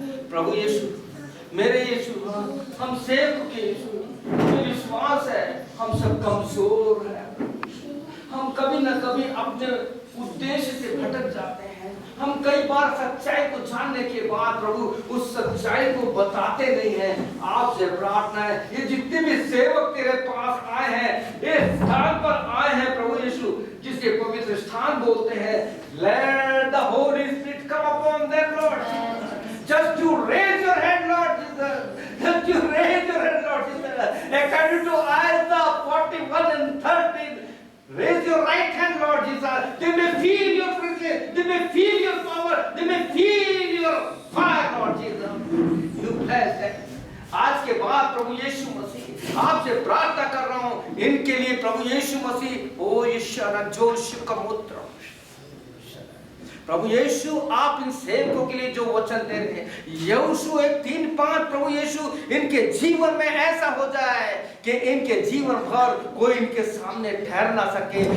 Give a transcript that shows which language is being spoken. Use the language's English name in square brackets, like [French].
[Hindi] प्रभु यीशु, मेरे यीशु, हम सेवक के यीशु, मुझे विश्वास है हम सब कमजोर हैं, हम कभी न कभी अपने उद्देश्य से भटक जाते हैं। हम कई बार सच्चाई को जानने के बाद प्रभु उस सच्चाई को बताते नहीं हैं। आपसे प्रार्थना है, ये जितने भी सेवक तेरे पास आए हैं, इस स्थान पर आए हैं प्रभु यीशु, जिसे पवित्र स्थान बोलते हैं, [English] let the Holy Spirit come upon them Lord, just to raise your hand Lord Jesus, just to raise your hand Lord Jesus, according to Isaiah 41 and 13. Raise your right hand, Lord Jesus. They may feel your presence. They may feel your power. They may feel your fire, Lord Jesus. You bless them. [Hindi] आज के बाद प्रभु यीशु मसीह आपसे प्रार्थना कर रहा हूँ इनके लिए प्रभु यीशु मसीह। ओ ईश्वर जोश का मूत्र प्रभु यीशु, आप इन सेवकों के लिए जो वचन दे रहे हैं, यहोशू 1:3-5, प्रभु यीशु इनके जीवन में ऐसा हो जाए कि इनके जीवन भर कोई इनके सामने ठहर ना सके।